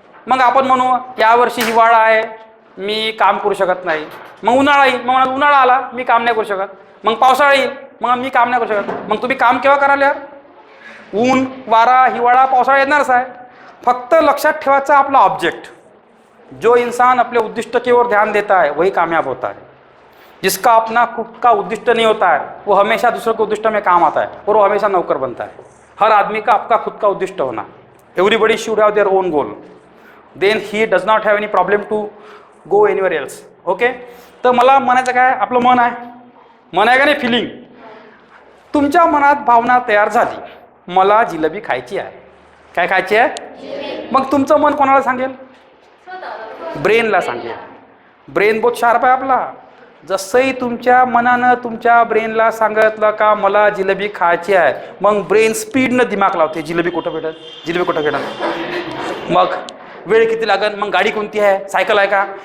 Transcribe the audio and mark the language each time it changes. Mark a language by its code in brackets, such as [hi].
[mr] मग आपण म्हणू यावर्षी हिवाळा आहे, मी काम करू शकत नाही. मग उन्हाळा येईल, मग उन्हाळा आला, मी काम नाही करू शकत. मग पावसाळा येईल, मग मी काम नाही करू शकत. मग तुम्ही काम केव्हा कराल यार. ऊन, वारा, हिवाळा, पावसाळा येणारच आहे. फक्त लक्षात ठेवायचा आपला ऑब्जेक्ट. [hi] जो इंसान अपने उद्दिष्ट की ओर ध्यान देता है वही कामयाब होता है. जिसका अपना खुद का उद्दिष्ट नहीं होता है वो हमेशा दूसरों के उद्दिष्ट में काम आता है और वो हमेशा नौकर बनता है. हर आदमी का आपका खुद का उद्दिष्ट होना. [en] Everybody should have their own goal, then he does not have any problem to go anywhere else. [mr] Okay, तर मला म्हणायचं काय, आपलं मन आहे, मन आहे का नाही, फिलिंग. तुमच्या मनात भावना तयार झाली, मला जिलेबी खायची आहे. काय खायची आहे, मग तुमचं मन कोणाला सांगेल, ब्रेनला सांगेल. ब्रेन बहुत शार्प आहे आपला. जसंही तुमच्या मनानं तुमच्या ब्रेनला सांगितलं का मला जिलेबी खायची आहे, मग ब्रेन स्पीडनं दिमाग लावते, जिलेबी कुठं भेटेल, जिलेबी कुठं भेटेल, मग वेळ किती लागेल, मग गाडी कोणती आहे, सायकल आहे का.